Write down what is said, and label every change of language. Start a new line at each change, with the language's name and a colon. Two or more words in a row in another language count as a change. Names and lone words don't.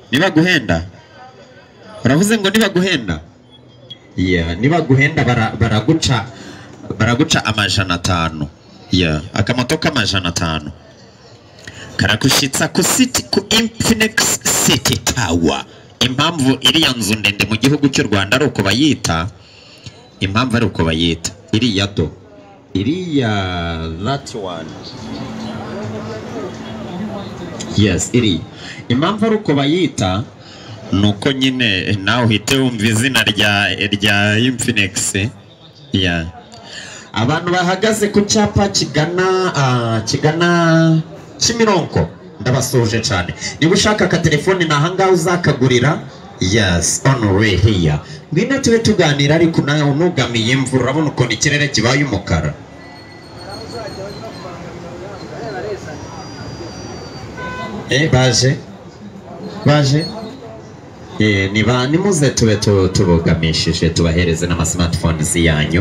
Kinyarwanda: Niba guhenda uravuze ngo niba guhenda yeah niba guhenda baraguca amajana 5 yeah akamoto k'amajana 5 karakushitsa ku city ku Infinix City Tower. Impamvu iriya nzu ndende mu gihugu cy'u Rwanda ari uko bayita, impamvu ari uko bayita iriya do iriya
English: that one, yes
Kinyarwanda: iri impamvu ari uko bayita nuko nyine nawe uhite wumva izina rya Infinix. Yeah, abantu bahagaze ku cyapa kigana Kimironko ndabasuje cyane. Niba ushaka ka telefone nahangaho uzakagurira,
English: yes on way here.
Kinyarwanda: Ngwino tube tuganira ariko nawe unugamiye imvura, urabona ukuntu ikirere kibaye umukara. baje nimuze tube tubogamishije tubahereze n'ama smartphones yanyu.